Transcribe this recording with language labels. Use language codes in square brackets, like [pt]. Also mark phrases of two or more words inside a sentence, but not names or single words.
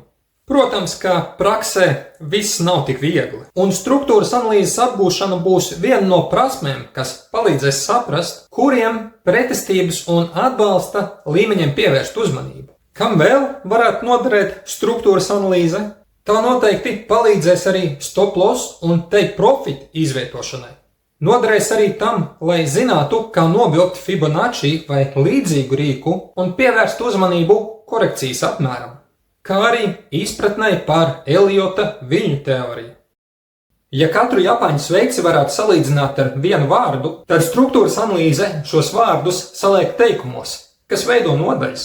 [lv] Protams, ka praksē viss nav tik viegli, un struktūras analīzes apgūšana būs viena no prasmēm, kas palīdzēs saprast, kuriem pretestības un atbalsta līmeņiem pievērst uzmanību. Kam vēl varētu noderēt struktūras analīze? Tā noteikti palīdzēs arī [en] stop loss [lv] un [en] take profit [lv] izvietošanai. Noderēs arī tam, lai zinātu, kā novilkt Fibonacci vai līdzīgu rīku un pievērst uzmanību korekcijas apmēram, kā arī izpratnei par Eliota viļņu teoriju. Ja katru japāņu sveici varētu salīdzināt ar vienu vārdu, tad struktūras analīze šos vārdus saliek teikumos, kas veido nodaļas.